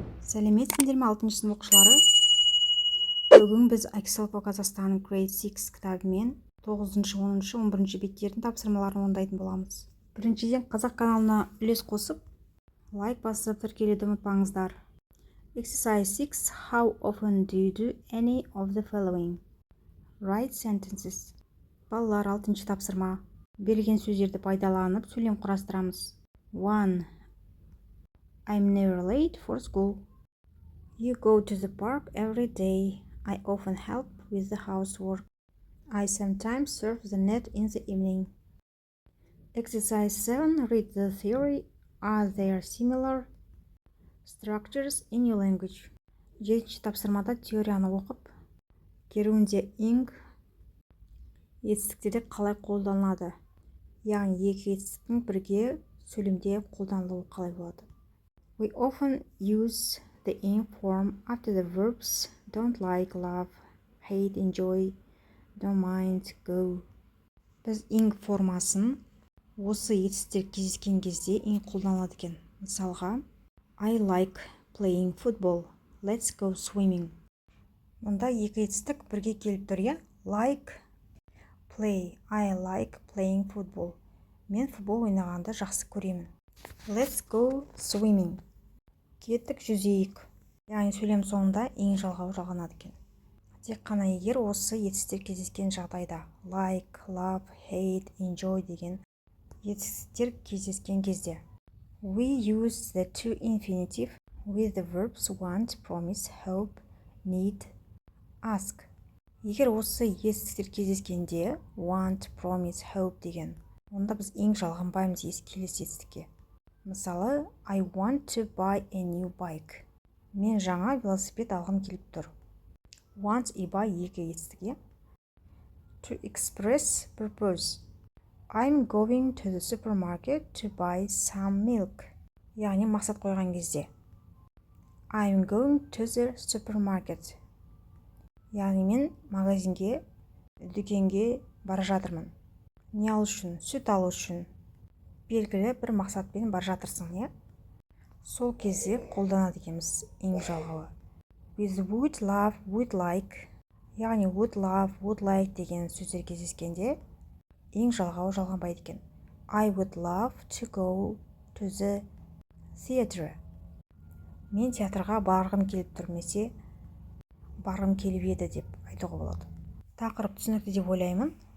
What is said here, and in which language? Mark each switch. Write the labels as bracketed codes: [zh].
[kk] Сәлеметсіңдер ме 6-шы сынып оқушылары? Бүгін біз Excel for Kazakhstan Grade 6 кітабымен 9-шы, 10-шы, 11-шы беттердің тапсырмаларын орындайтын боламыз. Біріншіден қазақ каналына үлес қосып, лайк басып тіркелуді ұмытпаңыздар. [en] Exercise 6. How often do you do any of the following? Write sentences. [kk] Балалар, 6-шы тапсырма. Берілген сөздерді пайдаланып сөйлем құрастырамыз. [en] 1. I'm never late for school. You go to the park every day. I often help with the housework. I sometimes surf the net in the evening. Exercise 7. Read the theory. Are there similar structures in your language? [kk] 7-ші тапсырмада теорияны оқып, керуінде ing етістіктері қалай қолданылады? Яғни екі етістіктің бірге сөйлемде қолданылуы қалай болады? [en] We often use the ing form after the verbs don't like, love, hate, enjoy, don't mind, go. [kk] Біз ing формасын осы етістіктер кездескен кезде ing қолданылады екен. Мысалға, [en] I like playing football. Let's go swimming. [kk] Мұнда екі етістік бірге келіп тұр, иә? [en] Like, play. I like playing football. [kk] Мен футбол ойнағанды жақсы көремін. [en] Let's go swimming. [kk] Кеттік, жүзейік. Яғни сөйлем соңында ing жалғауы жалғанады екен. Тек қана егер осы етістіктер кездескен жағдайда like, love, hate, enjoy деген етістіктер кездескен кезде. [en] We use the to infinitive with the verbs want, promise, hope, need, ask. [kk] Егер осы етістіктер кездескенде want, promise, hope деген, онда біз ing жалғанбаймыз келесі етістікке. Мысалы, [en] I want to buy a new bike. [kk] Мен жаңа велосипед алғым келіп тұр. Want и buy екі етістігі. [en] To express purpose. I'm going to the supermarket to buy some milk. [kk] Яғни мақсат қойған кезде. [en] I'm going to the supermarket. [kk] Яғни мен магазинге, дүкенге бара жатырмын. Не алу үшін? Сүт алу үшін. Белгілі бір мақсатпен бар жатырсың, не? Сол кезде қолданады екенбіз ing жалғауы. [en] With would, love, would like. [kk] Яғни would love, would like деген сөздер кездескенде ing жалғауы жалғанбайды екен. [en] I would love to go to the theater. [kk] Мен театрға барғым келіп тұрмесе, барғым келіп еді деп айтуға болады. Тақырып түсінікті деп ойлаймын.